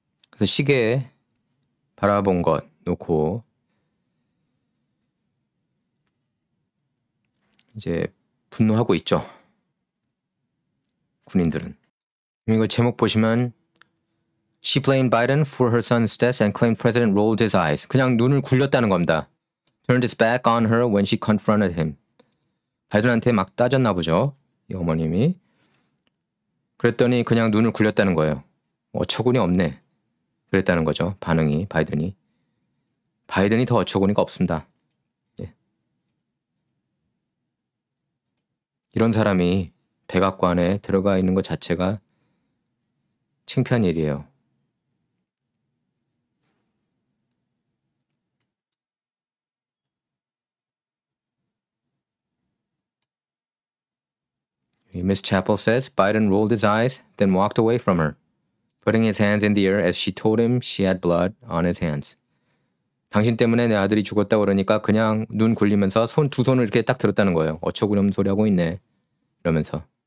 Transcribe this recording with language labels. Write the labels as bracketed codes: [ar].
[ko] 그래서 시계에 바라본 것 놓고 이제 분노하고 있죠. 군인들은. 이거 제목 보시면 [en] She blamed Biden for her son's death and claimed President rolled his eyes. [ko] 그냥 눈을 굴렸다는 겁니다. [en] Turned his back on her when she confronted him. [ko] 바이든한테 막 따졌나 보죠. 이 어머님이. 그랬더니 그냥 눈을 굴렸다는 거예요. 어처구니 없네. 그랬다는 거죠. 반응이 바이든이. 바이든이 더 어처구니가 없습니다. 이런 사람이 백악관에 들어가 있는 것 자체가 창피한 일이에요. [en] Miss Chappell says Biden rolled his eyes, then walked away from her, putting his hands in the air as she told him she had blood on his hands. [ko] 당신 때문에 내 아들이 죽었다 그러니까 그냥 눈 굴리면서 두 손을 이렇게 딱 들었다는 거예요. 어처구니 없는 소리 하고 있네. 이러면서.